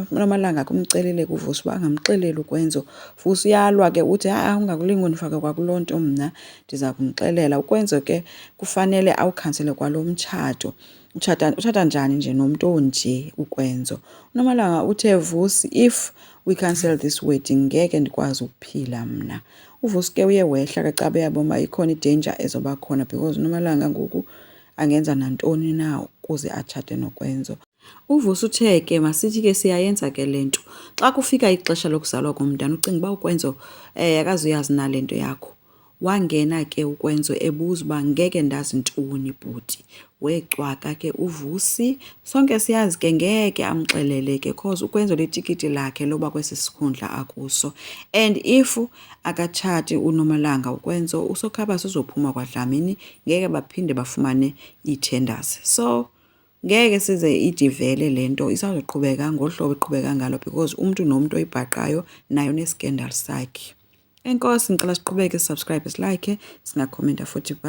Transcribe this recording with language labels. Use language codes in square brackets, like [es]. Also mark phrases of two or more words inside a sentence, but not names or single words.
[xh] Nomalanga kumcelile kuVusi uba angamxeleli uKwenzo. Vusi uyalwa ke uthi ungakulingi undifake kwakuloo nto, mna ndiza kumxelela. uKwenzo ke kufanele awukhansele kwalo mtshato. Utshata njani nje nomntu onje uKwenzo? uNomalanga uthe, Vusi, [en] if we cancel this wedding [xh] ngeke ndikwazi ukuphila mna. uVusi ke uye wehla ke xa beyabona ikhona idanger ezoba khona because uNomalanga ngoku angenza nantoni na ukuze atshate noKwenzo. uVusi uthe ke masithi ke siyayenza ke le nto. Xa kufika ixesha lokuzalwa komntana ucinga uba uKwenzo akazuyazi na le nto yakho. Wangena ke uKwenzo ebuza uba ngeke ndazi ntoni bhuti. Wecwaka ke uVusi. Sonke siyazi ke ngeke amxelele ke cause uKwenzo litikiti lakhe loba kwesi sikhundla akuso. And if akatshati uNomalanga uKwenzo uSokhaba sizophuma kwaDlamini, ngeke baphinde bafumane ii-tenders. So ngeke size idivele le nto, isazoqhubeka ngolu hlobo iqhubeka ngalo because umntu nomntu oyibhaqayo nayo neskandal sakhe. Enkosi, ngicela siqhubeke, subscribe, silike, singakhomenta futhi.